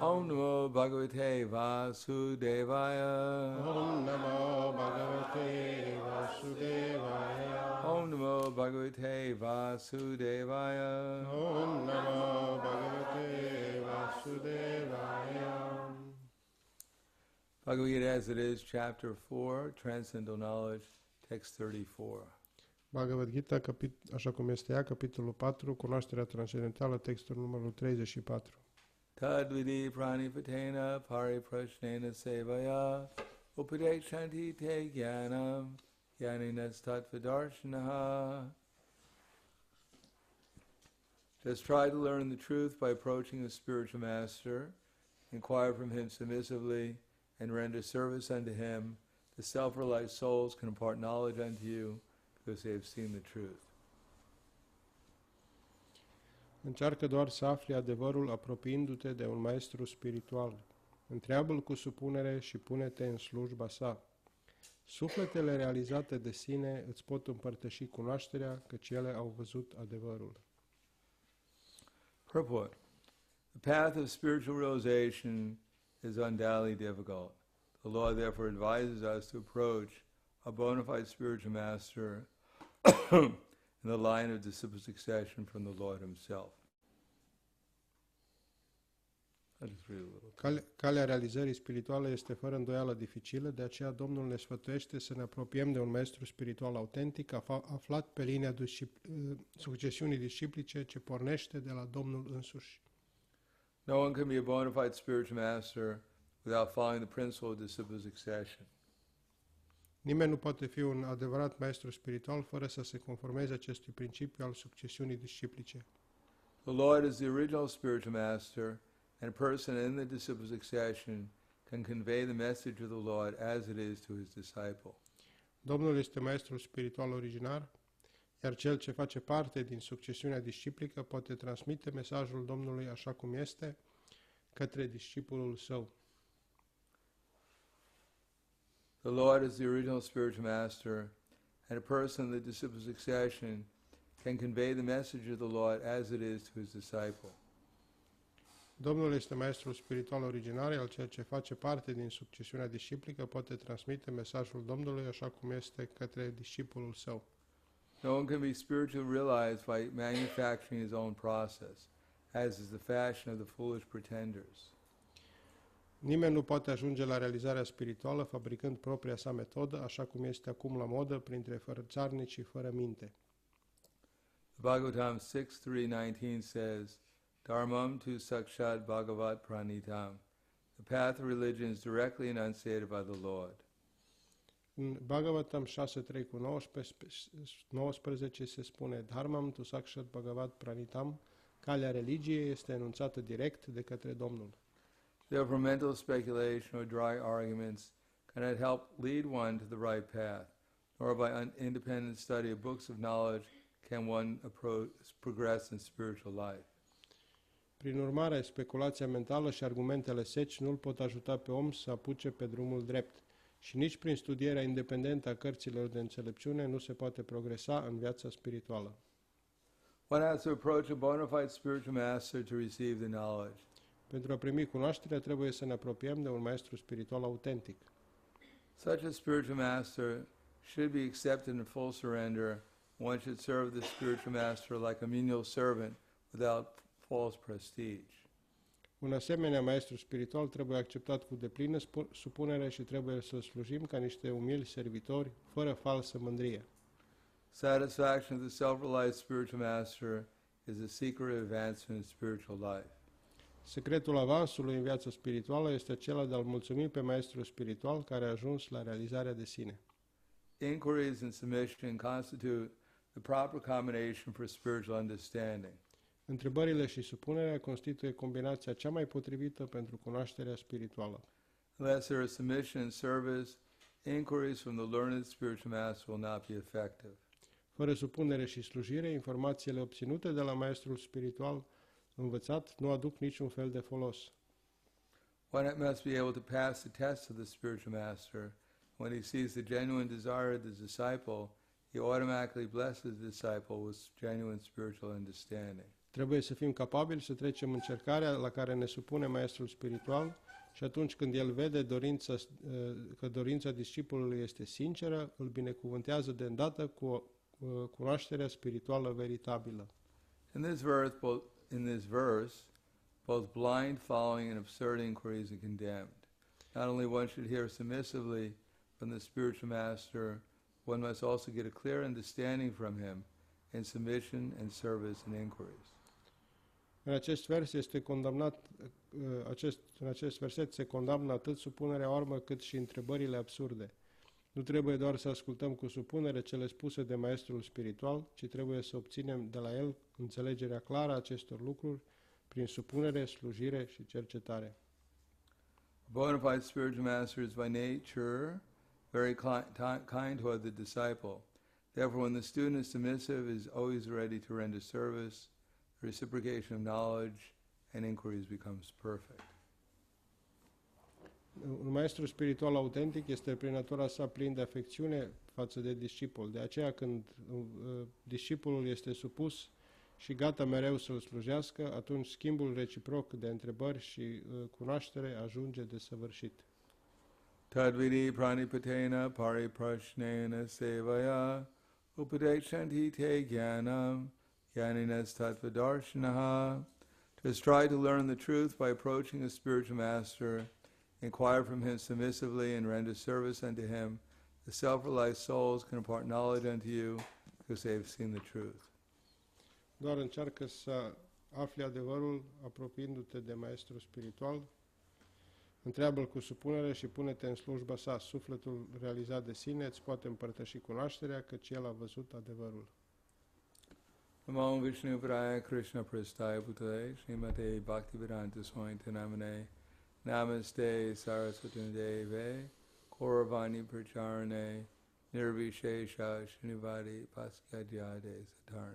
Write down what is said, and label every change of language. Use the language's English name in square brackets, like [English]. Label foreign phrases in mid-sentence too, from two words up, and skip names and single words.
[Sanskrit] ॐ नमो भगवते वासुदेवाय ॐ नमो भगवते वासुदेवाय. ॐ नमो भगवते वासुदेवाय ॐ नमो भगवते वासुदेवाय. [English] Bhagavad Gita as it is, Chapter 4, Transcendental Knowledge, Text 34. [Romanian] Bhagavad Gita, așa cum este ea, capitolul 4, cunoașterea transcendentală, textul numărul 34. [Sanskrit] तद्विद्धि प्रणिपातेन परिप्रश्नेन सेवया उपदेक्ष्यन्ति ते ज्ञानं ज्ञानिनस् तत्त्वदर्शिनः. [English] Just try to learn the truth by approaching the spiritual master, inquire from him submissively, and render service unto him. The self-realized souls can impart knowledge unto you because they have seen the truth. [Romanian] Încearcă doar să afli adevărul apropiindu-te de un maestru spiritual. Întreabă-l cu supunere și pune-te în slujba sa. Sufletele realizate de sine îți pot împărtăși cunoașterea, căci ele au văzut adevărul. [English] Purport. The path of spiritual realization is undoubtedly difficult. The Lord therefore advises us to approach a bona fide spiritual master in the line of disciple succession from the Lord himself. I'll just read a little. [Romanian] Calea realizării spirituale este fără îndoială dificilă, de aceea Domnul ne sfătuiește să ne apropiem de un maestru spiritual autentic, aflat pe linia succesiunii disciplice ce pornește de la Domnul însuși. [English] No one can be a bona fide spiritual master without following the principle of disciple succession. [Romanian] Nimeni nu poate fi un adevărat maestru spiritual fără să se conformeze acestui principiu al succesiunii disciplice. [English] The Lord is the original spiritual master, and a person in the disciple succession can convey the message of the Lord as it is to his disciple. [Romanian] Domnul este maestrul spiritual originar, iar cel ce face parte din succesiunea disciplică poate transmite mesajul Domnului așa cum este către discipolul său. [English] The Lord is the original spiritual master, and a person in the disciple succession can convey the message of the Lord as it is to his disciple. [Romanian] Domnul este maestrul spiritual originar, iar cel ce face parte din succesiunea disciplică poate transmite mesajul Domnului așa cum este către discipolul său. [English] No one can be spiritually realized by manufacturing his own process, as is the fashion of the foolish pretenders. [Romanian] Nimeni nu poate ajunge la realizarea spirituală fabricând propria sa metodă, așa cum este acum la modă printre fărățarnicii fără minte. [English] Bhagavatam 6.3.19 says, [Sanskrit] धर्मं तु साक्षात् भगवत् प्रणीतम्. [English] The path of religion is directly enunciated by the Lord. [Romanian] În Bhagavatam 6.3.19 se spune, [Sanskrit] धर्मं तु साक्षात् भगवत् प्रणीतम्, [Romanian] calea religiei este enunțată direct de către Domnul. [English] Therefore, mental speculation or dry arguments cannot help lead one to the right path, nor by independent study of books of knowledge can one progress in spiritual life. [Romanian] Prin urmare, speculația mentală și argumentele seci nu îl pot ajuta pe om să apuce pe drumul drept și nici prin studierea independentă a cărților de înțelepciune nu se poate progresa în viața spirituală. [English] One has to approach a bona fide spiritual master to receive the knowledge. [Romanian] Pentru a primi cunoașterea, trebuie să ne apropiem de un maestru spiritual autentic. [English] Such a spiritual master should be accepted in full surrender. One should serve the spiritual master like a menial servant without false prestige. [Romanian] Un asemenea maestru spiritual trebuie acceptat cu deplină supunere și trebuie să slujim ca niște umili servitori, fără falsă mândrie. [English] Satisfaction of the self-realized spiritual master is the secret of advancement in spiritual life. [Romanian] Secretul avansului în viața spirituală este acela de a-l mulțumi pe maestru spiritual care a ajuns la realizarea de sine. [English] Inquiries and submission constitute the proper combination for spiritual understanding. [Romanian] Întrebările și supunerea constituie combinația cea mai potrivită pentru cunoașterea spirituală. [English] Unless there is submission and service, inquiries from the learned spiritual master will not be effective. [Romanian] Fără supunere și slujire, informațiile obținute de la maestrul spiritual învățat nu aduc niciun fel de folos. [English] One must be able to pass the test of the spiritual master. When he sees the genuine desire of the disciple, he automatically blesses the disciple with genuine spiritual understanding. [Romanian] Trebuie să fim capabili să trecem încercarea la care ne supune maestrul spiritual și atunci când el vede că dorința discipolului este sinceră, îl binecuvântează de îndată cu cunoașterea spirituală veritabilă. [English] In this verse, both blind following and absurd inquiries are condemned. Not only one should hear submissively from the spiritual master, one must also get a clear understanding from him in submission and service and inquiries. [Romanian] În acest vers este condamnat, în acest verset se condamnă atât supunerea oarmă cât și întrebările absurde. Nu trebuie doar să ascultăm cu supunere cele spuse de maestrul spiritual, ci trebuie să obținem de la el înțelegerea clară a acestor lucruri prin supunere, slujire și cercetare. [English] A bona fide spiritual master is by nature very kind toward the disciple. Therefore, when the student is submissive, is always ready to render service. The reciprocation of knowledge and inquiries becomes perfect. [Romanian] Un maestru spiritual autentic este prin natura sa plin de afecțiune față de discipol. De aceea când discipolul este supus și gata mereu să-l slujească, atunci schimbul reciproc de întrebări și cunoaștere ajunge desăvârșit. [Sanskrit] तद्विद्धि प्रणिपातेन परिप्रश्नेन सेवया उपदेक्ष्यन्ति ते ज्ञानं ज्ञानिनस् तत्त्वदर्शिनः. [English] To strive to learn the truth by approaching a spiritual master, inquire from him submissively and render service unto him, the self-realized souls can impart knowledge unto you because they have seen the truth. [Romanian] Doar încearcă să afli adevărul apropiindu-te de maestru spiritual, întreabă-l cu supunere și pune-te în slujba sa. Sufletul realizat de sine îți poate împărtăși cunoașterea, căci el a văzut adevărul. [Sanskrit] नमो विष्णु पादाय कृष्ण प्रष्ठाय भूतले श्रीमते भक्तिवेदान्त स्वामिन् नामिने नमस्ते सरस्वती देवे गौरवाणी प्रचारिणे निर्विशेष शून्यवादि पाश्चात्यदेश तारिणे.